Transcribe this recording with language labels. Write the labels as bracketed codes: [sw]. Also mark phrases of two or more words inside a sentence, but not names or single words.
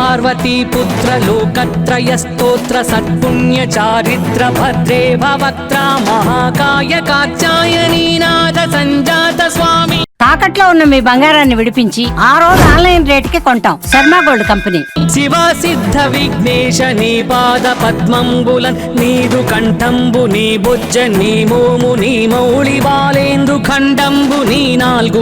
[sa] पार्वती पुत्र लोकत्रय स्तोत्र सत्पुण्य चारित्र भद्रे भवक्त्रा महाकाय कात्यायनी नाथ संजात स्वामी। [te] తాకట్లో ఉన్న మీ బంగారాన్ని విడిపించి ఆ రోజు ఆన్లైన్ రేటుకి కొంటాం. శర్మ గోల్డ్ కంపెనీ. శివ సిద్ధ విఘ్నేశ నీ పాద పద్మంబులన్ నీదు కంఠంబు నీ బొజ్జ నీ మోము నీ మౌళి బాలేందు ఖండంబు నీ నాలుగు